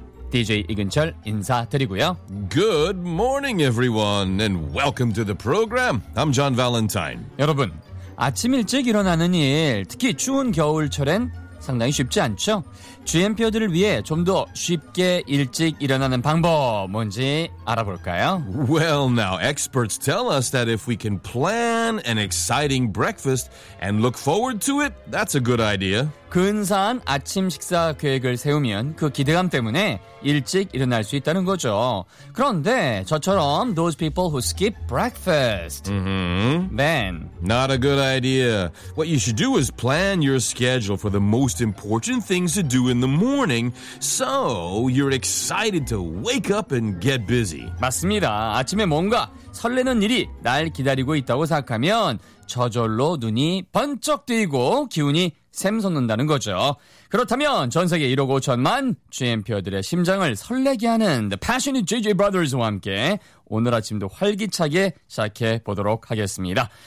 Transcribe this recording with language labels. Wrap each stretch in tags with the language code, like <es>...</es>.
<ko>DJ 이근철 인사드리고요.</ko> <en>Good morning, everyone, and welcome to the program. I'm John Valentine.</en> <ko>여러분, 아침 일찍 일어나는 일, 특히 추운 겨울철엔 상당히 쉽지 않죠? GMP들을 위해 좀 더 쉽게 일찍 일어나는 방법 뭔지 알아볼까요?</ko> <en>Well, now experts tell us that if we can plan an exciting breakfast and look forward to it, that's a good idea.</en> <ko>근사한 아침 식사 계획을 세우면 그 기대감 때문에 일찍 일어날 수 있다는 거죠. 그런데 저처럼</ko> <en>those people who skip breakfast. Man. Not a good idea. What you should do is plan your schedule for the most important things to do in the morning so you're excited to wake up and get busy.</en> <ko>맞습니다. 아침에 뭔가 설레는 일이 날 기다리고 있다고 생각하면 저절로 눈이 번쩍 뜨이고 기운이 샘솟는다는 거죠. 그렇다면 전 세계 1억 5천만 GMP들의 심장을 설레게 하는 The Passionate JJ Brothers와 함께 오늘 아침도 활기차게 시작해 보도록 하겠습니다.</ko>